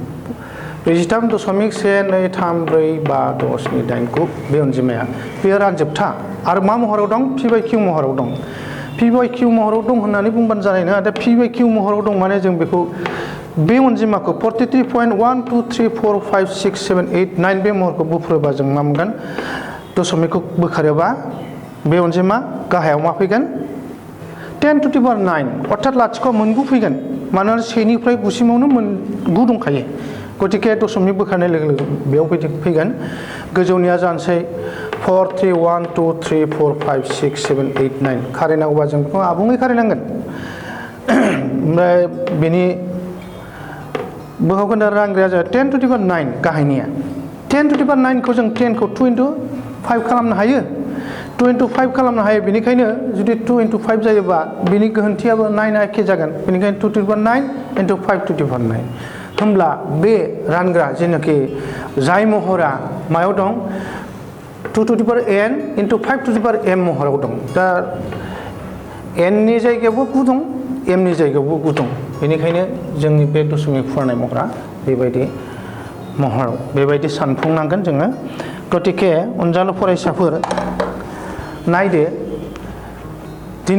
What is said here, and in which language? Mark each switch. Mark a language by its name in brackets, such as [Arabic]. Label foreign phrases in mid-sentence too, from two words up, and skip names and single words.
[Bodo] 43.123456789 बे अनजिमाया बेयो रानजोबथा आरो मा महराव दं p/q महराव दं p/q महराव दं होननानै बुंबानो जानाय नङा दा p/q महराव दं माने जों बेखौ बे अनजिमाखौ 43.123456789 बे महरखौ बुफ्रुबा जों मा मोनगोन दशमिकखौ बोखारोबा बे अनजिमा गाहायाव मा फैगोन [English] 10 to the power 9 [Bodo] अर्थात लाथिख' मोनगु फैगोन मानोना सेनिफ्राय गुसिमावनो मोनगु दंखायो गतिके दशमिक बोखारनाय लोगो लोगो बेयाव फैगोन गोजौनिया जानोसै 4 3 1 2 3 4 5 6 7 8 9 खारायनांगौबा जों बेखौ आबुङै खारायनांगोन ओमफ्राय बेनि बोखावगोन रानग्राया जाबाय [English] 10 to the power 9 [Bodo] गाहायनिया 10 [English] to the power 9 [Bodo] खौ जों 10 खौ [English] 2 into 5 [Bodo] खालामनो हायो [English] 2 into 5 [Bodo] खालामनो हायो बेनिखायनो जुदि [English] 2 into 5 [Bodo] जायोबा बिनि गोहोनथियाबो 9 एखे जागोन बेनिखायनो [English] 2 to the power 9 into 5 to the power 9 [Bodo] होमब्ला बे रानग्रा जेनाखि जाय महरा मायाव दं [English] 2 to the power n into 5 to the power m [Bodo] महराव दं दा n नि जायगायावबो 9 दं m नि जायगायावबो 9 दं बेनिखायनो जोंनि बे दशमिक फुवारनाय महरा बेबायदि महराव बेबायदि सानफुंनांगोन जोङो गतिके अनजालु फरायसाफोर नायदो दिनै